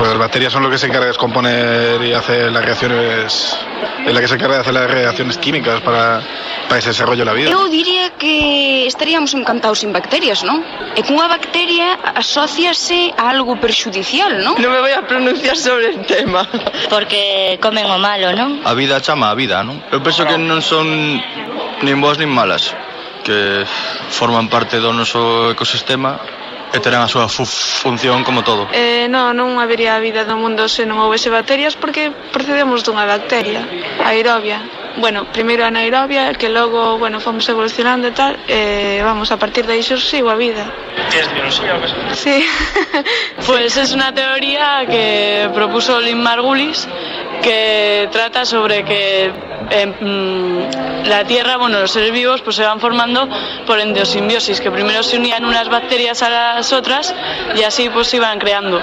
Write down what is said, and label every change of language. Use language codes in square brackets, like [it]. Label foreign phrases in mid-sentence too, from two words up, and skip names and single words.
[es] Pues las bacterias son lo que se encarga de descomponer y hacer las reacciones, es la que se encarga de hacer las reacciones químicas para ese desarrollo de la vida. [gl] Eu diría que estaríamos encantados sin bacterias, ¿no? E cunha bacteria asóciase a algo perxudicial, ¿no? [es] No me voy a pronunciar sobre el tema. [gl] Porque comen o malo, ¿no? A vida chama a vida, ¿no? Eu penso que non son nin boas nin malas, que forman parte do noso ecosistema e terán a súa función como todo. Non habería vida no mundo se non houvese bacterias, porque procedemos dunha bacteria, aerobia. bueno, primeiro anaerobia, que logo, bueno, fomos evolucionando e tal, vamos, a partir de aí surxiu a vida. [es] ¿Tienes biología o qué? Sí. Pues es una teoría que propuso Lynn Margulis, que trata sobre que la Tierra, bueno, los seres vivos pues se van formando por endosimbiosis, que primero se unían unas bacterias a las otras y así pues se iban creando.